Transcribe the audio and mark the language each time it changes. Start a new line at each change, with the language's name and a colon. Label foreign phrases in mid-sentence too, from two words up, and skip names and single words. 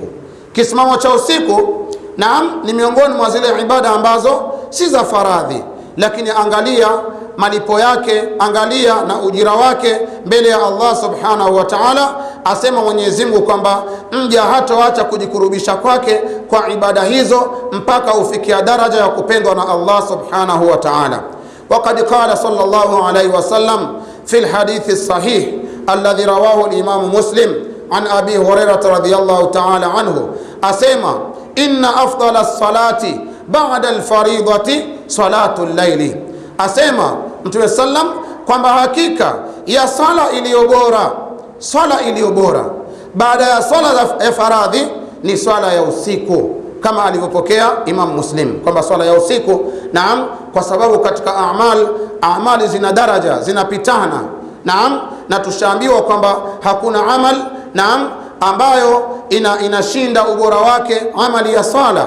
Swahili: Kisimamo cha usiku, naam, ni miongoni mwa zile ibada ambazo si za faradhi, lakini angalia malipo yake, angalia na ujira wake mbele ya Allah
Arabic: سبحانه وتعالى.
Swahili: Asema Mwenyezi Mungu kwamba mja hatoacha kujikurubisha kwake kwa ibada hizo mpaka ufikia daraja ya kupendwa na Allah
Arabic: سبحانه وتعالى. وقد قال صلى الله عليه وسلم في الحديث الصحيح الذي رواه الإمام مسلم عن أبي هريرة رضي الله تعالى عنه، أسمع إن أفضل الصلاة بعد الفريضة صلاة الليل.
Swahili: Asema Mtume sallam kwamba hakika ya swala iliyobora baada ya swala ya faradhi ni swala ya usiku, kama alivyopokea Imam Muslim kwamba swala ya usiku, naam, kwa sababu katika amali zina daraja, zinapitana, naam, na tushaambiwa kwamba hakuna amal, naam, ambayo inashinda ubora wake amali ya sala.